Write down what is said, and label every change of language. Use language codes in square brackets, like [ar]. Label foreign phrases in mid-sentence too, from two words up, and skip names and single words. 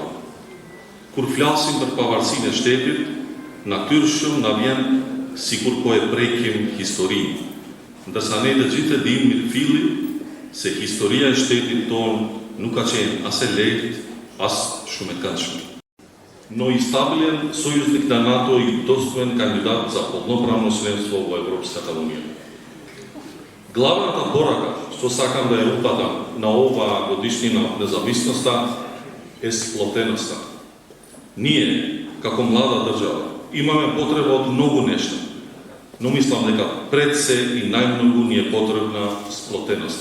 [sq] Kur flasim për pavarësinë e shtetit, natyrshëm na vjen sikur po e prekim historinë, ndërsa ne të gjithë e dimë mirëfilli se historia e shtetit tonë nuk ka qenë as e lehtë, as shumë e këndshme. [mk] Но и стабилен сојузник на НАТО и достоен кандидат за полноправно членство во Европската унија. Главната порака што сакам да ја упатам на ова годишнина од независноста е сплотеноста. Ние, како млада држава, имаме потреба од многу нешта, но мислам дека пред се и најмногу ни е потребна сплотеноста.